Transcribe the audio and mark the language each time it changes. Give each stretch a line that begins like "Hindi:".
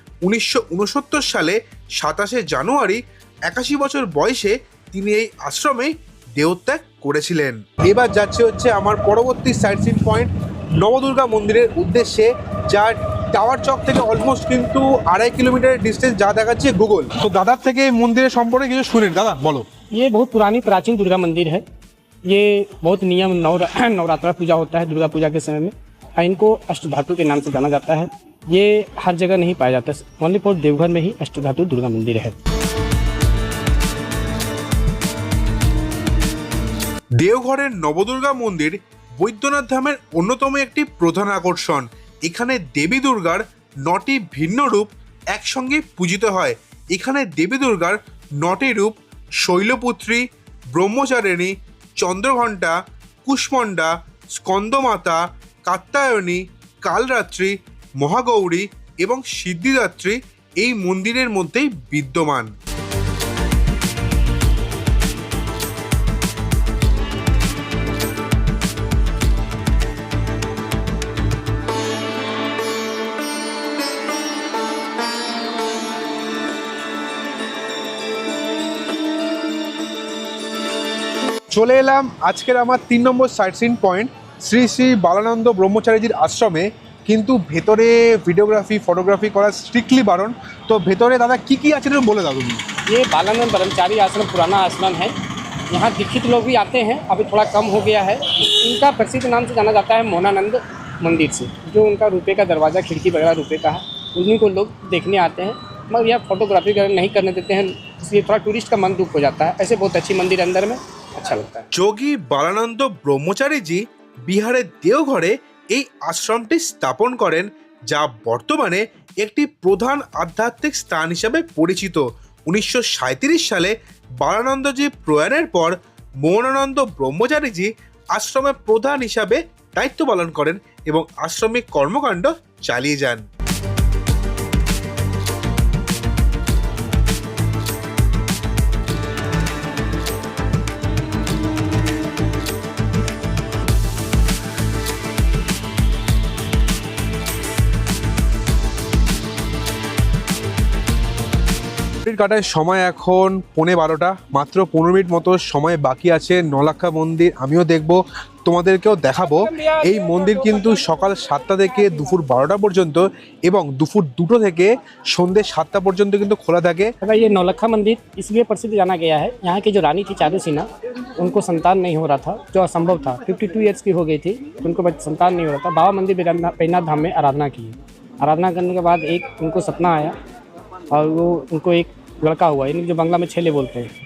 Bangla: 1969 সালে 27শে জানুয়ারি 81 বছর বয়সে তিনি এই আশ্রমে দেহত্যাগ করেছিলেন। এবার যাচ্ছে হচ্ছে আমার পরবর্তী সাইট সিন পয়েন্ট নবদুর্গা মন্দিরের উদ্দেশ্যে, যার টাওয়ার চক থেকে অলমোস্ট কিন্তু 2.5 কিলোমিটারের ডিস্টেন্স যা দেখাচ্ছে গুগল। তো দাদার থেকে মন্দিরের সম্পর্কে কিছু শুনেন, দাদা বলো।
Hindi: ये बहुत पुरानी प्राचीन दुर्गा मंदिर है। ये बहुत नियम नवरात्रा पूजा होता है दुर्गा पूजा के समय में। इनको अष्टधातु के नाम से जाना जाता है। ये हर जगह नहीं पाया जाता, ओनली फॉर देवघर में ही अष्टधातु दुर्गा मंदिर है।
Bangla: দেওঘরের নবদুর্গা মন্দির বৈদ্যনাথ ধামের অন্যতম একটি প্রধান আকর্ষণ। এখানে দেবী দুর্গার 9টি ভিন্ন রূপ একসঙ্গে পূজিত হয়। এখানে দেবী দুর্গার 9টি রূপ শৈলপুত্রী, ব্রহ্মচারিণী, চন্দ্রঘণ্টা, কুষ্মণ্ডা, স্কন্দমাতা, কাত্যায়নী, কালরাত্রি, মহাগৌরী এবং সিদ্ধিদাত্রী এই মন্দিরের মধ্যেই বিদ্যমান। চলে এলাম আজকের আমার 3 নম্বর site scene point Shri Shri Balananda ব্রহ্মচারীজির আশ্রমে। কিন্তু ভেতরে ভিডিওগ্রাফি ফটোগ্রাফি করা স্ট্রিক্টলি বারণ। তো ভেতরে দাদা কি কি আছে একটু বলে দাও তুমি।
Hindi: ये बालानंद ब्रह्मचारी आश्रम पुराना आश्रम है। यहाँ दीक्षित लोग भी आते हैं, अभी थोड़ा कम हो गया है। इनका प्रसिद्ध नाम से जाना जाता है मोनानंद मंदिर से, जो उनका रुपये का दरवाज़ा खिड़की वगैरह रुपये का है, उन्हीं को लोग देखने आते हैं। मगर यह फोटोग्राफी नहीं करने देते हैं, इसलिए थोड़ा टूरिस्ट का मन दुख हो जाता है। ऐसे बहुत अच्छी मंदिर अंदर में अच्छा लगता है।
Bangla: যোগী বালানন্দ ব্রহ্মচারীজি বিহারের দেওঘরে এই আশ্রমটি স্থাপন করেন, যা বর্তমানে একটি প্রধান আধ্যাত্মিক স্থান হিসাবে পরিচিত। 1937 সালে বালানন্দজি প্রয়াণের পর মৌনানন্দ ব্রহ্মচারীজি আশ্রমের প্রধান হিসাবে দায়িত্ব পালন করেন এবং আশ্রমিক কর্মকাণ্ড চালিয়ে যান। কাটায় সময় এখন 11:15, মাত্র 15 মিনিট মতো সময় বাকি আছে। নলাক্ষা মন্দির আমিও দেখব, তোমাদেরকেও দেখাবো। এই মন্দির কিন্তু সকাল 7টা থেকে দুপুর 12টা পর্যন্ত এবং দুপুর 2টো থেকে সন্ধ্যে 7টা পর্যন্ত কিন্তু খোলা থাকে।
Hindi: ये नौलखा मंदिर इसलिए प्रसिद्ध जाना गया है, यहाँ की जो रानी थी चारुसेना, उनको संतान नहीं हो रहा था, जो असंभव था। 52 ईयर्स की हो गई थी, उनको संतान नहीं हो रहा था। बाबा मंदिर बैजनाथ धाम में आराधना की। आराधना करने के बाद एक उनको सपना आया और वो उनको एक लड़का हुआ, यानी जो बांग्ला में छेले बोलते हैं।